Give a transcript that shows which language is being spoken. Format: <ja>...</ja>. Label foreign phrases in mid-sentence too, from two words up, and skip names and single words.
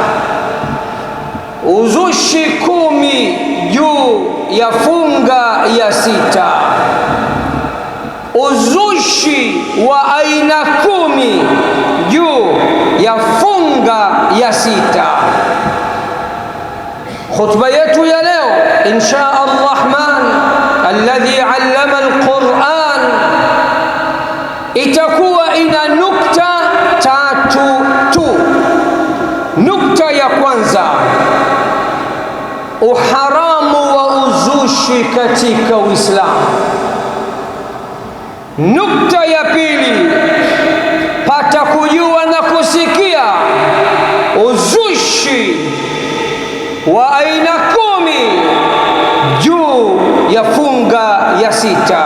<sw>Uzushi 10 juu ya funga ya sita. Uzushi wa aina 10 juu ya funga ya sita. Khutba yetu ya leo</sw> <ar>إن شاء الرحمن الذي علم القرآن</ar> <sw>itakuwa ina nukta 3 tu. Nukta ya kwanza, uharamu wa uzushi katika Uislamu. Nukta ya pili, pata kujua na kusikia uzushi wa aina 10 juu ya funga ya sita.</sw>